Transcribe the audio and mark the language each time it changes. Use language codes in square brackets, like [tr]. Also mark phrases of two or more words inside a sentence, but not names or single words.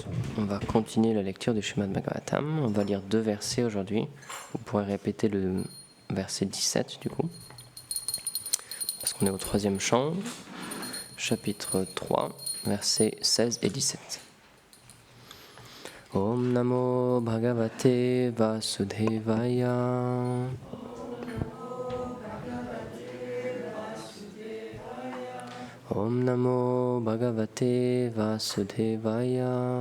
[fr] On va continuer la lecture du Srimad Bhagavatam. On va lire 2 versets aujourd'hui. Vous pourrez répéter le verset 17 du coup. Parce qu'on est au 3e chant, chapitre 3, versets 16 et 17. [sa] Om Namo Bhagavate Vasudevaya. Om Namo Bhagavate Vasudevaya.